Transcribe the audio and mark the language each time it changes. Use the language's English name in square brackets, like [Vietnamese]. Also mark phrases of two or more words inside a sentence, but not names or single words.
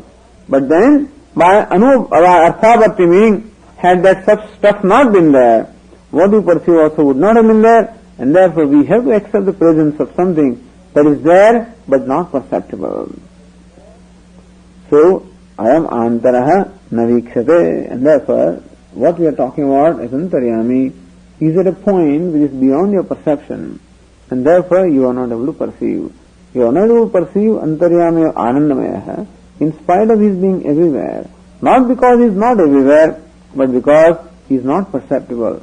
[English] But then, by arthabhakti, meaning, had that such stuff not been there, what you perceive also would not have been there, and therefore we have to accept the presence of something that is there but not perceptible. So, [Sanskrit] ayam antaraha navikshate, [English] and therefore what we are talking about as antaryami is at a point which is beyond your perception, and therefore you are not able to perceive. You are not able to perceive antaryami or anandamaya in spite of his being everywhere. Not because he is not everywhere, but because he is not perceptible.